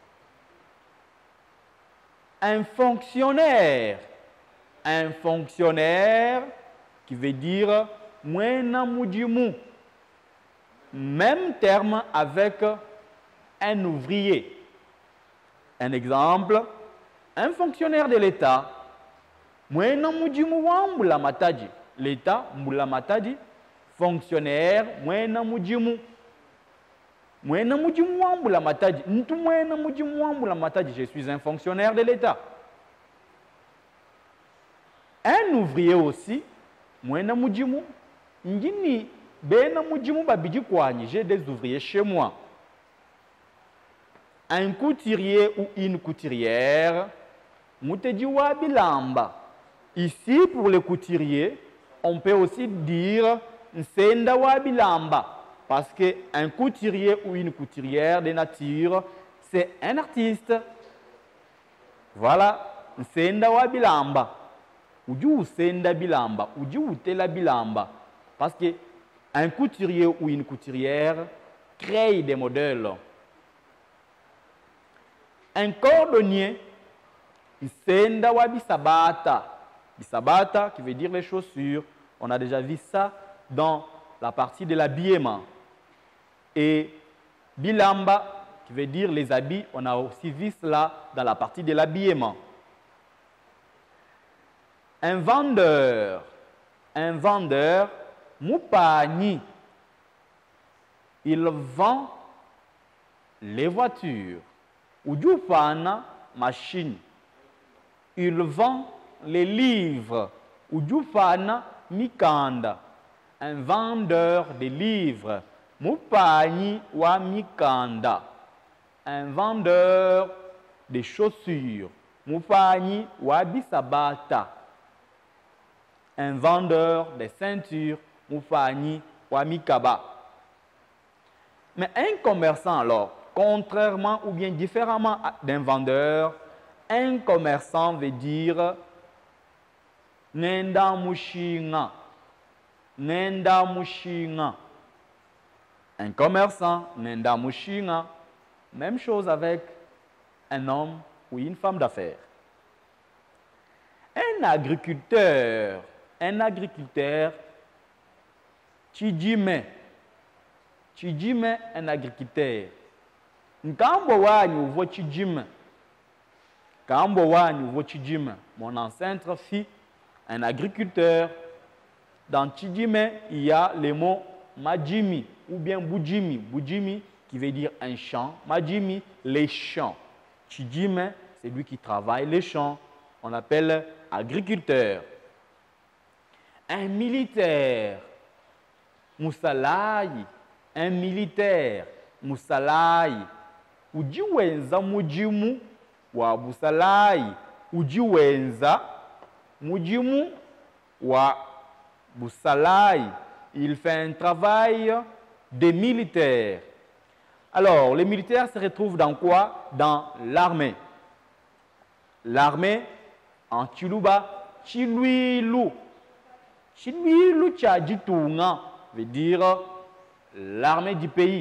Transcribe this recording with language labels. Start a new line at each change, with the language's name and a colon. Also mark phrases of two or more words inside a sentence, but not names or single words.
French: Un fonctionnaire. Un fonctionnaire qui veut dire
Luba-Lulua: Mwena Mujimu.
French: même terme avec un ouvrier. Un exemple, un fonctionnaire de l'État,
Luba-Lulua: mwena mujimu wa mbulamataji. L'État, mbulamataji, fonctionnaire, mwena mujimu. Mwena mujimu wa mbulamataji. Ntu mwena mujimu wa mbulamataji.
French: Je suis un fonctionnaire de l'État. Un ouvrier aussi,
Luba-Lulua: mwena mujimu, ngini bena mujimu babidi kwani.
French: J'ai des ouvriers chez moi. Un couturier ou une couturière,
Luba-Lulua: muteji wa bilamba.
French: Ici, pour les couturiers, on peut aussi dire
Luba-Lulua: nsenda wa bilamba.
French: Parce qu'un couturier ou une couturière de nature, c'est un artiste. Voilà,
Luba-Lulua: nsenda wa bilamba. Uju senda bilamba, uju tela bilamba.
French: Parce qu'un couturier ou une couturière crée des modèles. Un cordonnier,
Luba-Lulua: senda wa bisabata.
French: Bisabata qui veut dire les chaussures. On a déjà vu ça dans la partie de l'habillement. Et bilamba qui veut dire les habits. On a aussi vu cela dans la partie de l'habillement. Un vendeur, mupani, il vend les voitures.
Luba-Lulua: Ujufana machine.
French: Il vend les livres.
Luba-Lulua: Ujufana mikanda.
French: Un vendeur de livres.
Luba-Lulua: Mupani wa mikanda.
French: Un vendeur de chaussures.
Luba-Lulua: Mupani wa bisabata.
French: Un vendeur de ceintures.
Luba-Lulua: Mupani wa mikaba.
French: Mais un commerçant alors, contrairement ou bien différemment d'un vendeur, un commerçant veut dire
Luba-Lulua: nenda mushinga. Nenda mushinga.
French: Un commerçant,
Luba-Lulua: nenda mushinga.
French: Même chose avec un homme ou une femme d'affaires. Un agriculteur, chijime. Chijime, un agriculteur.
Luba-Lulua: Nkambo wanyu vo chijime. Kambo wanyu vo chijime.
French: Mon ancêtre fit un agriculteur. Dans chijime, il y a le mot majimi ou bien bujimi. Bujimi qui veut dire un champ. Majimi, les champs. Chijime, c'est lui qui travaille les champs. On appelle agriculteur. Un militaire. Musalai. Un militaire.
Luba-Lulua: Musalai. Ujiwenza mujimu wa busalai. Ujiwenza mujimu wa busalai.
French: Il fait un travail de militaire. Alors, les militaires se retrouvent dans quoi? Dans l'armée. L'armée, en Chiluba, Chiluilu.
Luba-Lulua: Chiluilu Tchadjitunga
French: veut dire l'armée du pays.